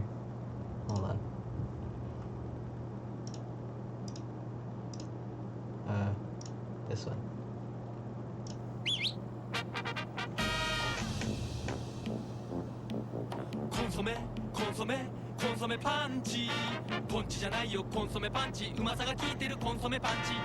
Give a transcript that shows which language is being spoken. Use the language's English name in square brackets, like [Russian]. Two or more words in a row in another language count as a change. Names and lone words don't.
[English] Hold on. This one. [Japanese] コンソメパンチ. Ponchi じゃないよ、コンソメパンチ。うまさが効いてるコンソメパンチ。